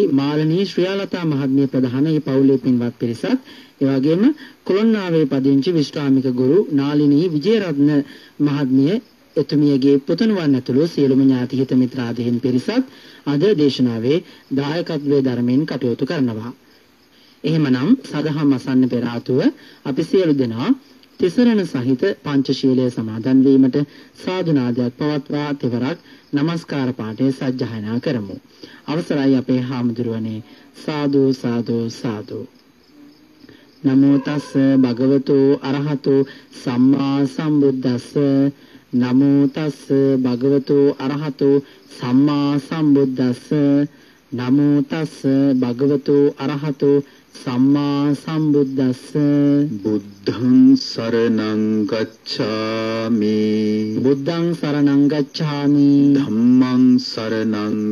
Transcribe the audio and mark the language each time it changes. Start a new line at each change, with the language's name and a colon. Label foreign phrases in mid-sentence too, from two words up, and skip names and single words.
Sinhala: මාලනී ශ්‍රියාලතා මහත්මිය ප්‍රධාන ඒ පවුලේ පින්වත් පිරිසත් එවැගේම කොළොන්නාවේ පදිංචි විශ්‍රාමික ගුරු නාලිනී විජේරත්න මහත්මිය එතුමියගේ පුතණුවන් ඇතුළු සියලුම ඥාති හිත මිත්‍රාදීන් පිරිසත් අද දේශනාවේ දායකත්වයේ ධර්මයෙන් කටයුතු කරනවා. එහෙමනම් සදහම් අසන්න පෙර ආතුව අපි සියලු දෙනා තිසරණ සහිත පංචශීලය සමාදන් වීමට සාදු නාදයක් පවත්වා තෙවරක් නමස්කාර පාඨය සජ්ජායනා කරමු. අවසරයි අපේ හාමුදුරුවනේ සාදු සාදු සාදු.
Pali: නමෝ තස් භගවතු අරහතු සම්මා සම්බුද්දස්ස නමෝ තස් භගවතු අරහතු සම්මා සම්බුද්දස්ස නමෝ තස් භගවතු අරහතු සම්මා සම්බුද්දස්ස බුද්ධං සරණං ගච්ඡාමි බුද්ධං සරණං ගච්ඡාමි ධම්මං සරණං